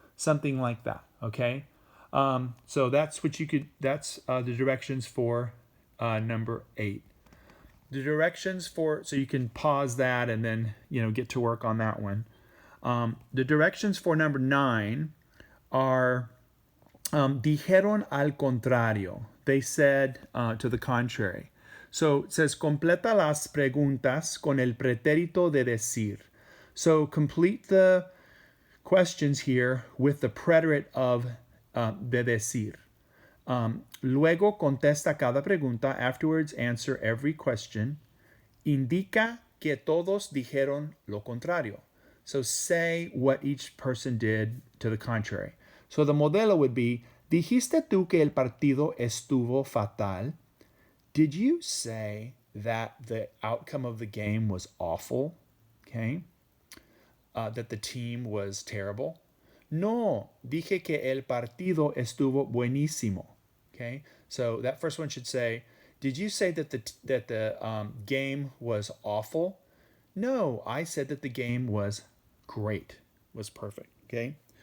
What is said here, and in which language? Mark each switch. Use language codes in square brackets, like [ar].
[en] Something like that, okay? So that's what you could, that's the directions for number 8. The directions for, so you can pause that and then, get to work on that one. The directions for number 9 are dijeron al contrario. They said to the contrary. [es] So it says, completa las preguntas con el pretérito de decir. [en] So complete the questions here with the preterite of de decir. [es] Luego contesta cada pregunta. Afterwards, answer every question. Indica que todos dijeron lo contrario. [en] So say what each person did to the contrary. [es] So the modelo would be, dijiste tú que el partido estuvo fatal? [en] Did you say that the outcome of the game was awful? Okay. That the team was terrible? [es] No, dije que el partido estuvo buenísimo. [en] Okay. So that first one should say, did you say that the game was awful? No, I said that the game was great, was perfect, okay?